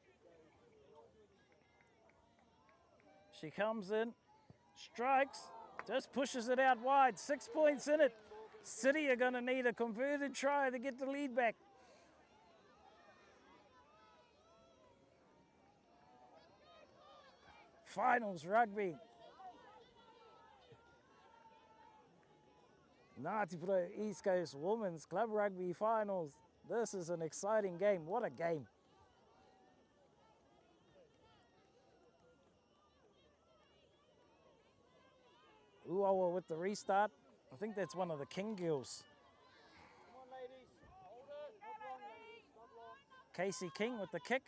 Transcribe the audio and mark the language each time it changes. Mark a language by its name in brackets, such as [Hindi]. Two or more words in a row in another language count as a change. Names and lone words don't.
[English] She comes in, strikes, just pushes it out wide. 6 points in it. City are going to need a converted try to get the lead back. Finals rugby. Ngāti Porou East Coast Women's Club Rugby Finals. This is an exciting game. What a game. Uawa with the restart. I think that's one of the King girls. Casey King with the kick.